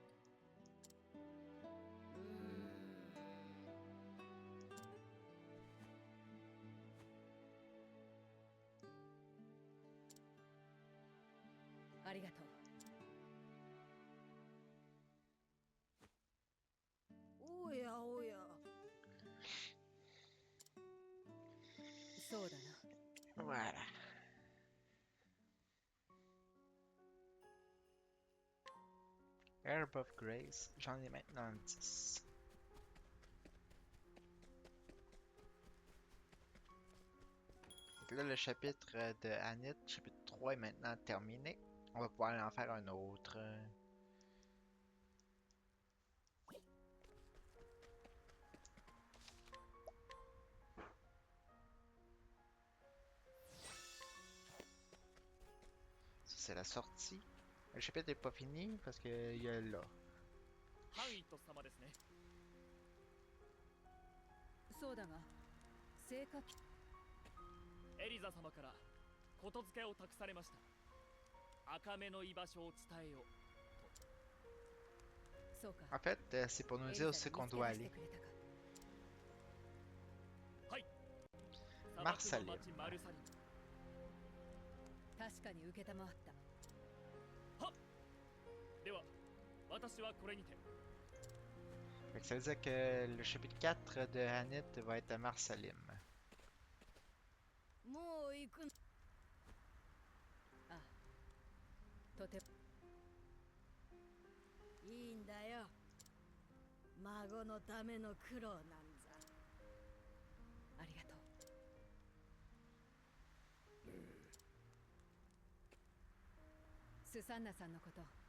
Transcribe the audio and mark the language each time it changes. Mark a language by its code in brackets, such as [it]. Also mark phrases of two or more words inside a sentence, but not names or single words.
[ja] ありがとう。おやおや。そうだな。 [fr] Voilà. Herb of Grace, j'en ai maintenant 10. Donc là, le chapitre de Anit, chapitre 3 est maintenant terminé. On va pouvoir aller en faire un autre. Ça, c'est la sortie. Le chapitre n'est pas fini parce qu'il y a là. [ja] ハンイット様ですね。そうだが、聖火機。エリザ様からことづけを託されました。赤目の居場所を伝えよう。そうか。 [fr] En fait, c'est pour nous dire où c'est qu'on doit aller. [ja] はい。マルサリム。砂漠の町マルサリム。確かに受けたまわった。では、私はこれにて。 [fr] Fait que ça veut dire que le chapitre 4 de Anit va être à Marsalim. [ja] もう行く。あ、とてもいいんだよ。孫のための苦労なんざ。ありがとう。スサンナさんのこと。